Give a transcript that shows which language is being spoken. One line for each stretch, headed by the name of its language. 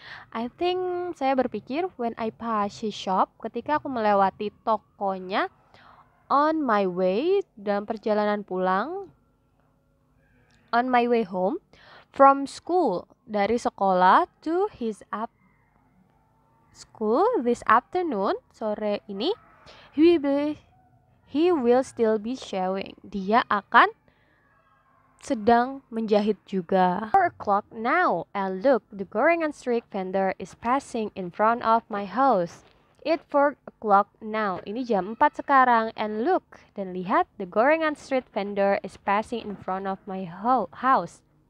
English: I think,
Indonesian: saya berpikir,
English: when I pass his shop,
Indonesian: ketika aku melewati tokonya,
English: on my way,
Indonesian: dalam perjalanan pulang,
English: on my way home, from school,
Indonesian: dari sekolah,
English: to his school this afternoon,
Indonesian: sore ini,
English: he will still be sewing.
Indonesian: Dia akan sedang menjahit juga.
English: 4 o'clock now, and look, the gorengan street vendor is passing in front of my house. It's 4 o'clock now.
Indonesian: Ini jam 4 sekarang,
English: and look,
Indonesian: dan lihat,
English: the gorengan street vendor is passing in front of my house.